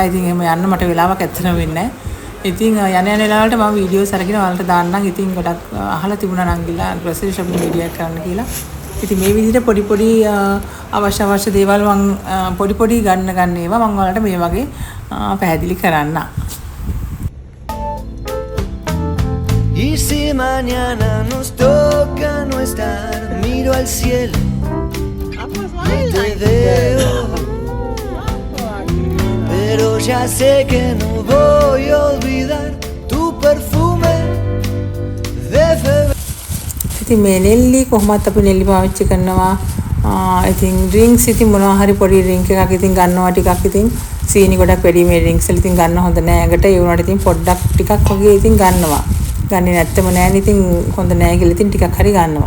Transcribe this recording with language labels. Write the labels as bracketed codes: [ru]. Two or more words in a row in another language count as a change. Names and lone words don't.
[si] ඉතින් එහෙම යන්න මට වෙලාවක් ඇත්තටම වෙන්නේ නැහැ. ඉතින් යන වෙලාවට මම වීඩියෝස් අරගෙන ඔයාලට දාන්නම්. ඉතින් ගොඩක් අහලා තිබුණා නංගිලා [en] grocery shopping video [si] එකක් කරන්න කියලා. ඉතින් මේ විදිහට පොඩි අවශ්‍ය දේවල් මම පොඩි ගන්න ඒවා මම ඔයාලට මේ වගේ පැහැදිලි කරන්න. [es] Y si mañana nos toca no estar, miro al cielo y te veo, pero ya sé que no voy a olvidar tu perfume de febrero. [si] ඉතින් මේ නෙල්ලි කොහොමත් අපි නෙල්ලි පාවිච්චි කරනවා. ඉතින් ඩ්‍රින්ක්ස් ඉතින් මොනවා හරි පොඩි ඩ්‍රින්ක් එකක් ඉතින් ගන්නවා ටිකක් ඉතින් සීනි ගොඩක් වැඩි මේ ඩ්‍රින්ක්ස් වල ඉතින් ගන්න හොඳ නෑ. ඒකට ඒ වුණාට ඉතින් පොඩ්ඩක් ටිකක් වගේ ඉතින් ගන්නවා. ගන්නේ නැත්තම නෑනේ ඉතින් හොඳ නෑ කියලා ඉතින් ටිකක් හරි ගන්නවා.